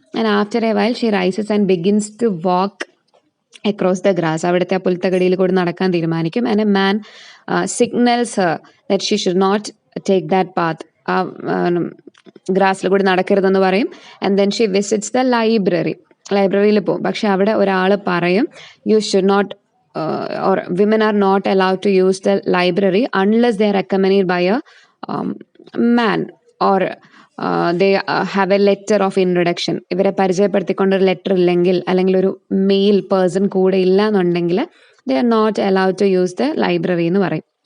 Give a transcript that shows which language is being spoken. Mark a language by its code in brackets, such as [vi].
[en] And after a while she rises and begins to walk across the grass. [ml] അവിടുത്തെ ആ പുൽത്തകടിയിൽ കൂടി നടക്കാൻ തീരുമാനിക്കും. [en] And a man signals her that she should not take that path. [ml] ആ ഗ്രാസിൽ കൂടി നടക്കരുതെന്ന് പറയും. [en] and then she visits the [ml] ലൈബ്രറിയിൽ പോകും. പക്ഷെ അവിടെ ഒരാൾ പറയും, [en] You should not or women are not allowed to use the library unless they are accompanied by a man or they have a letter of introduction. [ml] ഇവരെ പരിചയപ്പെടുത്തിക്കൊണ്ടൊരു letter ഇല്ലെങ്കിൽ, അല്ലെങ്കിൽ ഒരു മെയിൽ പേഴ്സൺ കൂടെ ഇല്ല എന്നുണ്ടെങ്കിൽ [en] they are not allowed to use the library [ml] എന്ന് പറയും.